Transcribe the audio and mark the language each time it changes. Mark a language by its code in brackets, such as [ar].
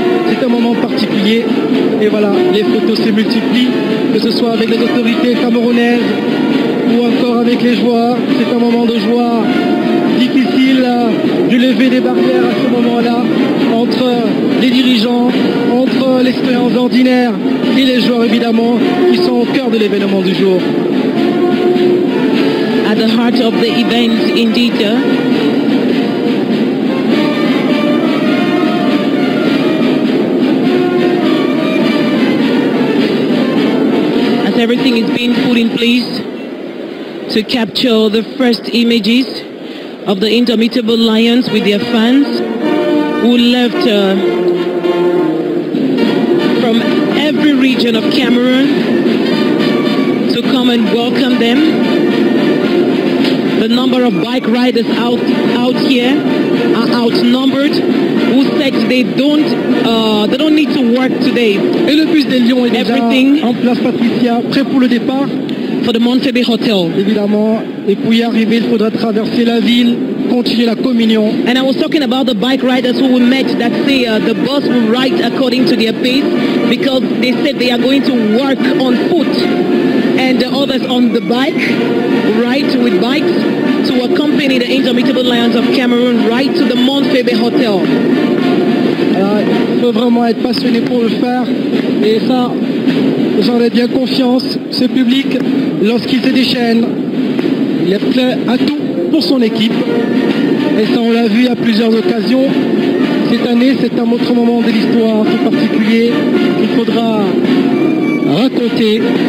[fr] C'est un moment particulier. Et voilà, les photos se multiplient, que ce soit avec les autorités camerounaises ou encore avec les joueurs. C'est un moment de joie difficile de lever des barrières à ce moment-là entre les dirigeants, entre les citoyens ordinaires et les joueurs évidemment qui sont au cœur de l'événement du jour. [en] at the heart of the event in Jeddah. As everything is being put in place to capture the first images of the Indomitable Lions with their fans who left from every region of Cameroon to come and welcome them. The number of bike riders out here are outnumbered, who said they don't need to work today. [fr] Et le bus des Lions est déjà en place, Patricia, prêt pour le départ. [en] For the Montebbe Hotel. [fr] Évidemment, et pour y arriver, il faudra traverser la ville, continuer la communion. [en] And I was talking about the bike riders who we met that say the bus will ride according to their pace because they said they are going to work on foot, and the others on the bike ride with bikes to accompany the Indomitable Lions of Cameroon right to the Montebbe Hotel. [fr] Il faut vraiment être passionné pour le faire, et ça, j'en ai bien confiance. Ce public, lorsqu'il se déchaîne, il est prêt à tout pour son équipe, et ça on l'a vu à plusieurs occasions. Cette année, c'est un autre moment de l'histoire tout particulier qu'il faudra raconter.